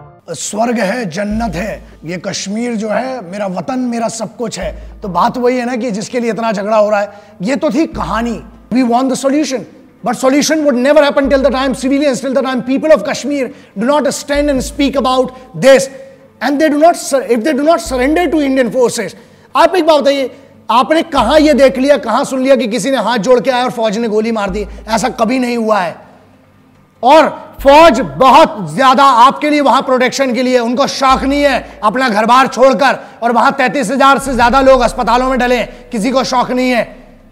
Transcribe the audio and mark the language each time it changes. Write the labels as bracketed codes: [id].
[hi] स्वर्ग है, जन्नत है, ये कश्मीर जो है मेरा वतन, मेरा सब कुछ है। तो बात वही है ना कि जिसके लिए इतना झगड़ा हो रहा है, ये तो थी कहानी। [en] We want the solution, but solution would never happen till the time civilians, till the time people of Kashmir do not stand and speak about this, and they do not, if they do not surrender to Indian forces। [hi] आप एक बात बताइए, आपने कहां ये देख लिया, कहां सुन लिया कि किसी ने हाथ जोड़ के आया और फौज ने गोली मार दी? ऐसा कभी नहीं हुआ है। और फौज बहुत ज्यादा आपके लिए वहां प्रोटेक्शन के लिए, उनको शौक नहीं है अपना घर बार छोड़कर, और वहां 33,000 से ज्यादा लोग अस्पतालों में डले, किसी को शौक नहीं है।